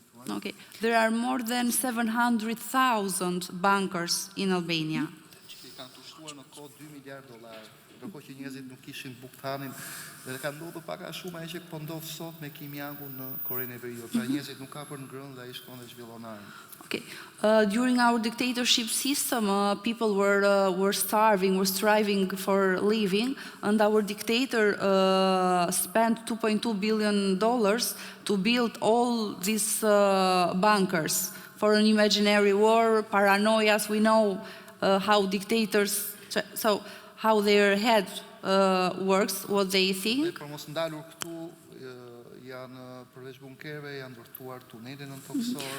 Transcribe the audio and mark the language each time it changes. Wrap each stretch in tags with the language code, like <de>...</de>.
<en>Okay, there are more than 700,000 bankers in Albania.</en> <sq>Që i kanë pushtuar në kohë 2 miliard dollar, ndërkohë që njerëzit nuk kishin buktanin dhe ka ndodhur pak a shumë ajo që po ndodh sot me Kimjakun në Korenë e Veriut. Pra njerëzit nuk ka për ngrënë dhe ai shkon dhe zhvillon armë.</sq> <en>Okay. During our dictatorship system, people were starving, were striving for living, and our dictator spent $2.2 billion to build all these bunkers for an imaginary war, paranoias. We know how dictators, so how their head works, what they think.</en> <sq>Për mos ndalur këtu janë përveç bunkerëve janë ndërtuar tunele nën tokësor.</sq>